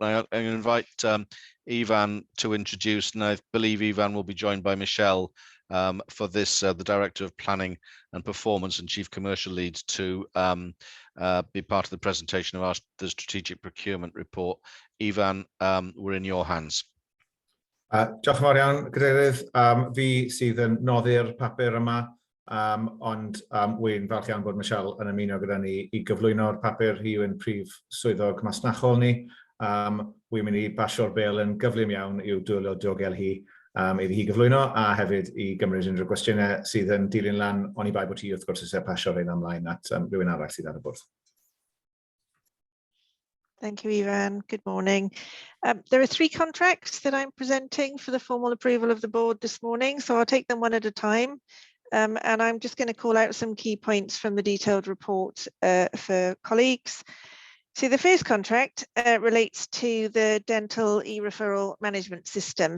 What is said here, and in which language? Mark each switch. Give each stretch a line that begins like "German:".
English: Now I'm going to invite Ivan to introduce, and I believe Ivan will be joined by Michelle for this, the Director of Planning and Performance and Chief Commercial Lead, to be part of the presentation of the strategic procurement report. Ivan, we're in your hands.
Welsh: Diolch yn fawr iawn, Cadeirydd. Fi sydd yn noddi'r papur yma. Ond wy'n falch iawn bod Michelle yn ymuno gyda ni i gyflwyno'r papur. Hi yw'n prif swyddog masnachol ni. Wy'n mynd i basio'r bel yn gyflym iawn i'w diogel hi iddi hi gyflwyno, a hefyd i gymryd unrhyw gwestiynau sydd yn dilyn lan, oni bai bod hi wrth gwrs eisiau pasio fe'n ymlaen at rhywun arall sydd ar y bwrdd.
English: Thank you, Ivan. Good morning. There are 3 contracts that I'm presenting for the formal approval of the board this morning, so I'll take them one at a time. And I'm just going to call out some key points from the detailed report for colleagues. So the first contract relates to the dental e-referral management system.